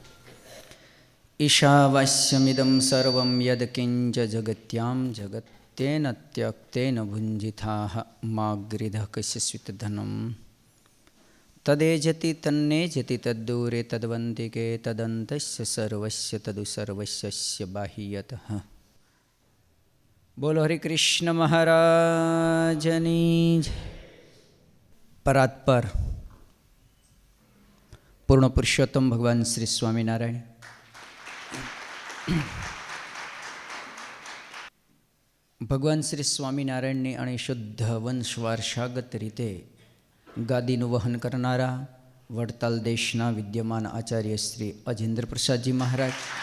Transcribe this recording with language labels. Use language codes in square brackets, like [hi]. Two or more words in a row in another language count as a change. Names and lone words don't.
[sa] ईशावास्यमिदं सर्वं यत्किञ्च जगत्यां जगत्तेन त्यक्तेन भुञ्जिताः मागृधः कस्यचित् तदेजति तन्नेजति तद्दूरे तद्वन्तिके तदन्तस्य सर्वस्य तदु सर्वस्य बाह्यतः। [gu] બોલો હરિ કૃષ્ણ મહારાજની જય। પરાત્પર પૂર્ણ પુરુષોત્તમ ભગવાન શ્રી સ્વામીનારાયણ ભગવાન શ્રી સ્વામિનારાયણની અને શુદ્ધ વંશ વારસાગત રીતે ગાદીનું વહન કરનારા વડતાલ દેશના વિદ્યમાન આચાર્ય શ્રી અજેન્દ્ર પ્રસાદજી મહારાજ,